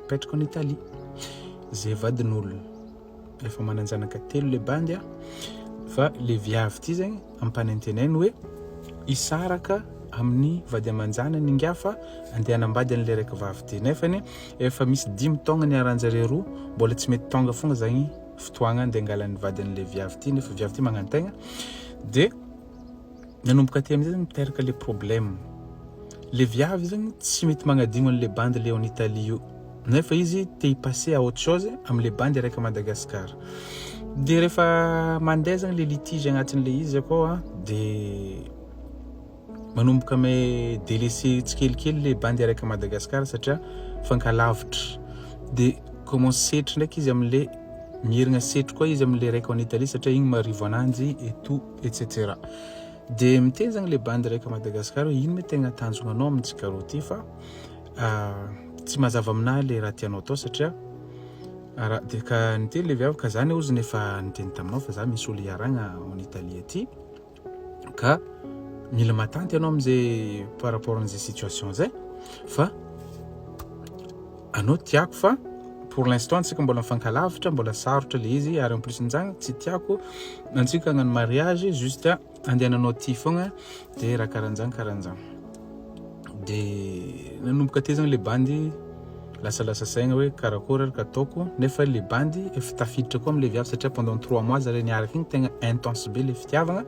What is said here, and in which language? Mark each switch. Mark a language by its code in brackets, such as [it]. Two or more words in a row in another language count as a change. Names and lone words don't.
[fr] en Italie [mg] zay vadin'olona efa mananjanaka telo le bandy fa le viavy ty zagny ampanenteneny hoe isaraka amin'ny vady amanjanany ingafa andeha hanambady an'le raiky vavy ty nefany efa misy 10 taogna niaranjare roa mbola tsy mety tonga fogna zagny fotoagna andeha angalan'ny vady an'le viavy ty nefa viavy ty magnantegna de nanomboka ty am'zay zagny miteraka le problème. Le viavy zagny tsy mety magnadigno an'le bandy le [fr] en Italie [mg] io nefa izy te [fr] y-passer à autre chose [mg] am'le bandy raiky Madagasikara. De rehefa mandeha zagny le litige agnatin'le izy akao de manomboka me délaisser tsikelikely le bandy raiky Madagasikara satria fankalavitra de commence setry ndraiky izy am'le mierigna setry koa izy am'le raiky [fr] en Italie [mg] satria igny marivo ananjy [fr] et tout etc. [mg] De miteny zagny le bandy raiky Madagasikara ino me tegna tanjonanao amintsika roa ty fa tsy mazava aminah le raha tianao atao satria de ka niteny le viavy ka zany ozy nefa niteny taminao fa za misy olo iaragna [fr] en Italie [mg] aty ka mila matanty ianao am'zay [fr] par rapport [mg] an'izay situation zay fa anao tiako fa [fr] pour l'instant [mg] antsika mbola mifankalavitra mbola sarotra le izy ary [fr] en plus [mg] nzagny tsy tiako antsika hagnano mariage juste andehananao ty fogna de raha karahanjagny. De nanomboka ty zagny le bandy lasa saigna hoe karakory araka ataoko nefa le bandy efa tafiditra koa am'le viavy satria [fr] pendant 3 mois [mg] zareo niaraka igny tegna intense be le fitiavagna.